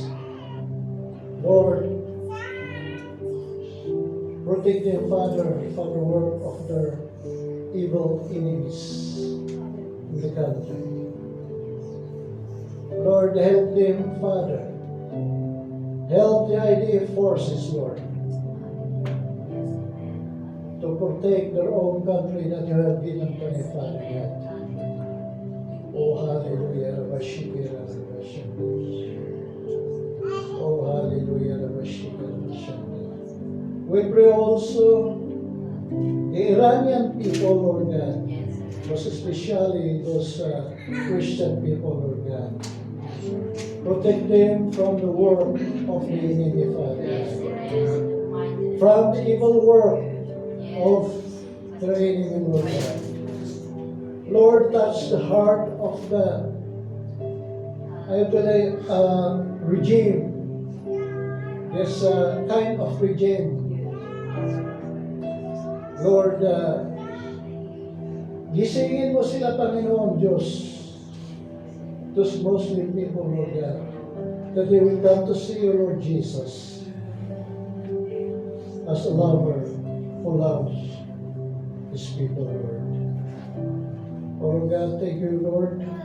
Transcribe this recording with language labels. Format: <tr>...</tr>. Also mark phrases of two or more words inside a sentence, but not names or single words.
<en>Lord, protect them, Father, from the work of their evil enemies in the country. Lord, help them, Father. Help the IDF forces, Lord, to protect their own country that you have given to them, Father God. Oh, hallelujah. Rabashikira, Rabashikira. Oh, hallelujah. Rabashikira, Rabashikira. We pray also the Iranian people, Lord God, most especially those Christian people, Lord God. Protect them from the work of the enemy, Father. From the evil work of the enemy, Lord God. Lord, touch the heart of the regime, this kind of regime.</en> <tl>Lord, gisingin mo sila, Panginoon Diyos,</tl> <en>those Muslim people, Lord God, that they will come to see you, Lord Jesus, as a lover who loves his people, Lord. Oh, Lord God, thank you, Lord.</en>